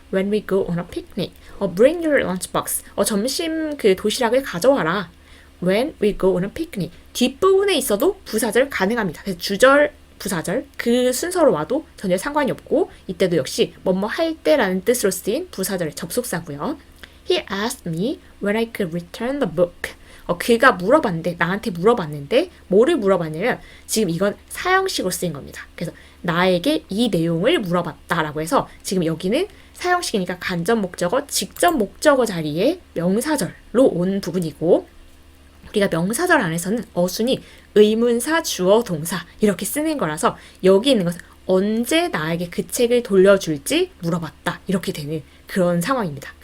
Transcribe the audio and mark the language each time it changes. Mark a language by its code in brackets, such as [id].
[en] when we go on a picnic. bring your lunchbox. [ko] 점심 그 도시락을 가져와라. [en] when we go on a picnic. [ko] 뒷부분에 있어도 부사절 가능합니다. 그래서 주절, 부사절 그 순서로 와도 전혀 상관이 없고 이때도 역시 뭐뭐 할 때라는 뜻으로 쓰인 부사절의 접속사고요. [en] He asked me when I could return the book. [ko] 그가 물어봤는데, 나한테 물어봤는데 뭐를 물어봤냐면 지금 이건 사형식으로 쓰인 겁니다. 그래서 나에게 이 내용을 물어봤다라고 해서 지금 여기는 사형식이니까 간접 목적어, 직접 목적어 자리에 명사절로 온 부분이고 우리가 명사절 안에서는 어순이 의문사, 주어, 동사 이렇게 쓰는 거라서 여기 있는 것은 언제 나에게 그 책을 돌려줄지 물어봤다 이렇게 되는 그런 상황입니다.